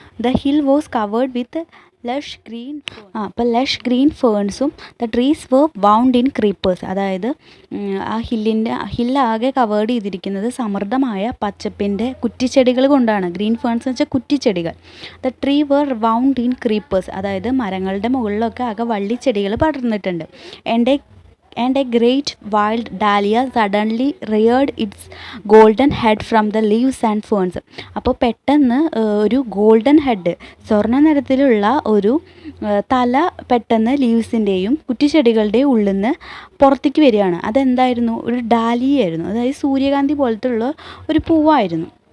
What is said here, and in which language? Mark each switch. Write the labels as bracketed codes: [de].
[en] The hill was covered with lush green ഫേൺസും the trees were bound in creepers. [ml] അതായത് ആ ഹില്ലാകെ covered ചെയ്തിരിക്കുന്നത് സമൃദ്ധമായ പച്ചപ്പിൻ്റെ കുറ്റിച്ചെടികൾ കൊണ്ടാണ്. ഗ്രീൻ ഫേൺസ് എന്ന് വെച്ചാൽ കുറ്റിച്ചെടികൾ. [en] the tree were bound in creepers, [ml] അതായത് മരങ്ങളുടെ മുകളിലൊക്കെ ആകെ വള്ളിച്ചെടികൾ പടർന്നിട്ടുണ്ട്. [en] And a great wild dahlia suddenly reared its golden head from the leaves and ferns. [ml] അപ്പോൾ പെട്ടെന്ന് ഒരു ഗോൾഡൻ ഹെഡ്, സ്വർണ്ണ നിറത്തിലുള്ള ഒരു തല പെട്ടെന്ന് ലീവ്സിൻ്റെയും കുറ്റിച്ചെടികളുടെയും ഉള്ളിൽ നിന്ന് പുറത്തേക്ക് വരികയാണ്. അതെന്തായിരുന്നു, ഒരു ഡാലിയായിരുന്നു, അതായത് സൂര്യകാന്തി പോലത്തെ ഉള്ള ഒരു പൂവായിരുന്നു.